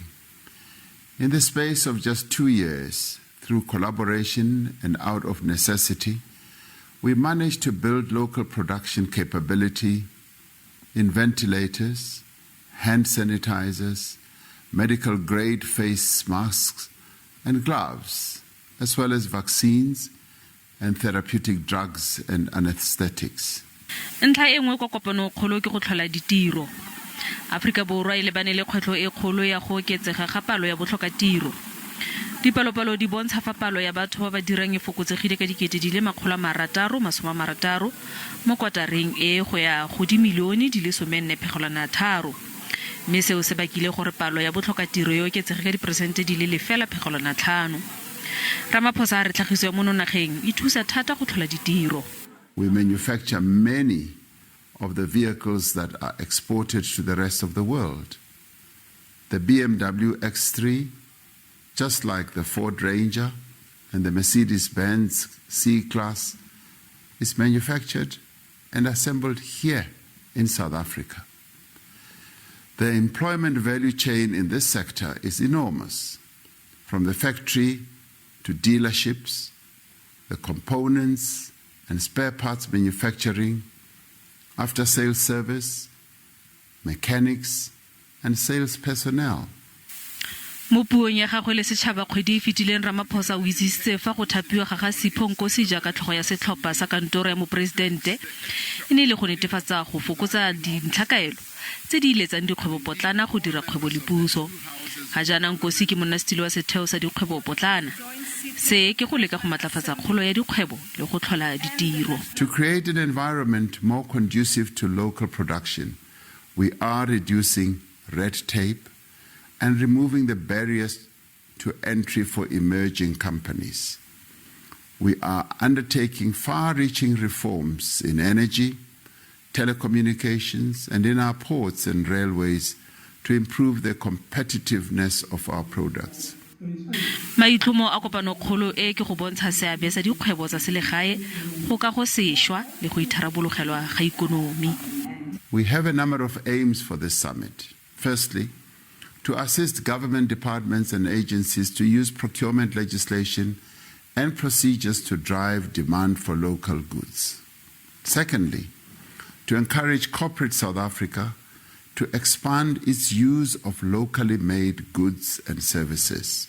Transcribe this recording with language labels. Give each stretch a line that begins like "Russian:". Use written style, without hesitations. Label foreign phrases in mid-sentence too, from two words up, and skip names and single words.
English: In the space of just 2 years, through collaboration and out of necessity, we managed to build local production capability in ventilators, hand sanitizers, medical-grade face masks and gloves, as well as vaccines and therapeutic drugs and anesthetics.
Tswana: Ntlha e nngwe kwa kopanong kgolo ke go tlhola ditiro. Afrika Borwa e lebane le kgwetlho e kgolo ya go oketsega ga palo ya botlhokatiro. Dipalopalo di bontsha fa palo ya batho ba ba dirang e fokotsegile ka dikete di le 660 mo kwatareng e go ya go dimilione di le 14.3. Mme seo se bakile gore palo ya botlhokatiro e oketsege ka diperesente di le 0.5. Ramaphosa re tlhagiso ya mo nageng e thusa thata go tlhola ditiro.
English: We manufacture many of the vehicles that are exported to the rest of the world. The BMW X3, just like the Ford Ranger and the Mercedes-Benz C-Class, is manufactured and assembled here in South Africa. The employment value chain in this sector is enormous, from the factory to dealerships, the components and spare parts manufacturing, after-sales service, mechanics, and sales personnel.
Tswana: Mo puong ya gagwe le setšhaba kgwedi e fetileng Ramaphosa o itsisitse fa go thapiwa ga Siphonkosi jaaka tlhogo ya setlhopha sa kantoro ya Mopresidente e ne le go netefatsa go fokotsa dintlhakaelo tse di iletsang dikgwebo potlana go dira kgwebo le puso. Ga jaana Nkosi ke monnasetilo wa setheo sa dikgwebo potlana. Se ke go leka go matlafatsa kgolo ya dikgwebo le go tlhola ditiro.
English: To create an environment more conducive to local production, we are reducing red tape and removing the barriers to entry for emerging companies. We are undertaking far-reaching reforms in energy, telecommunications, and in our ports and railways to improve the competitiveness of our products.
Tswana: Maitlhomo a kopanong kgolo e ke go bontsha seabe sa dikgwebo tsa selegae go ka go sešwa le go itharabologelwa ga ikonomi.
English: We have a number of aims for this summit. Firstly, to assist government departments and agencies to use procurement legislation and procedures to drive demand for local goods. Secondly, to encourage corporate South Africa to expand its use of locally made goods and services.